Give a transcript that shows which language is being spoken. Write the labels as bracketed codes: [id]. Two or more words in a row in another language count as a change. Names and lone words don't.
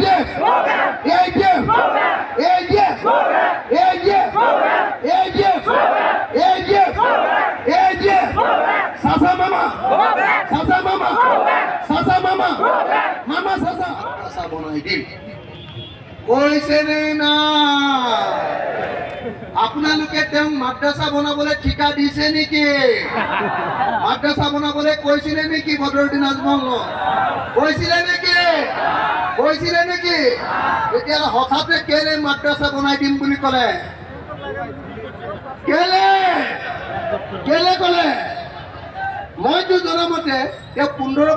[as] ADF, ADF, ADF, ADF, ADF, ADF, Sasa Mama, Sasa Mama, Sasa Mama, Mama Sasa, Sasa Bonaidi. কৈছে নে না আপোনালোকে তেওঁ মাদ্ৰাসা বনাবলৈ ঠিকা দিছে নেকি মাদ্ৰাসা বনাবলৈ কৈছিলে নেকি বদৰুদ্দিন আজমল কৈছিলে নেকি এতিয়া হঠাতে কেলে মাদ্ৰাসা বনাই দিম বুলি ক'লে কেলে ক'লে মইতো জনামতে তেওঁ 15